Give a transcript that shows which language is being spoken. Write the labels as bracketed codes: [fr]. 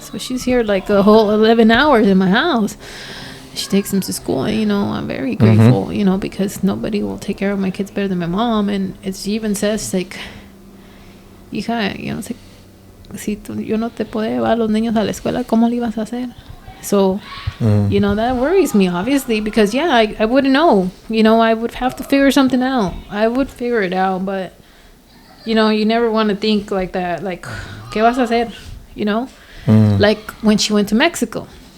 [en] So she's here like a whole 11 hours in my house. She takes them to school, and, I'm very grateful, because nobody will take care of my kids better than my mom. And she even says, like, [es] hija, si yo no te puedo llevar a los niños a la escuela, ¿cómo le ibas a hacer? [en] So, that worries me, obviously, because, I wouldn't know. I would have to figure something out. I would figure it out, but, you never want to think like that. Like, [es] ¿qué vas a hacer? [en] Like, when she went to Mexico.